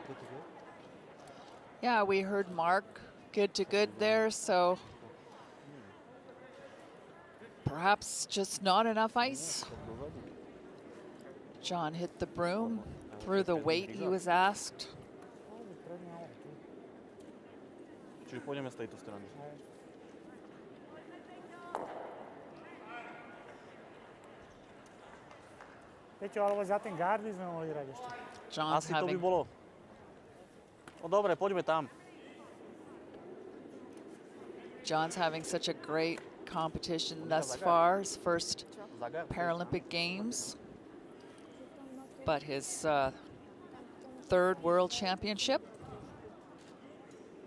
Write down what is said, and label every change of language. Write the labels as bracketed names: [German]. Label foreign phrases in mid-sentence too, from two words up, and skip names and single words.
[English] Good to good? Yeah, we heard Mark good to good there, so perhaps just not enough ice. John hit the broom through the weight he was asked. [Slovak] Čiže pôjdeme z tejto strany. Peťo, alebo za ten guard by sme mohli hrať ešte. [English] John's [Slovak] Asi to by [English] having [Slovak] bolo. No dobre, poďme tam. [English] John's having such a great competition thus far, his first Zagar. Paralympic Games, but his third World Championship.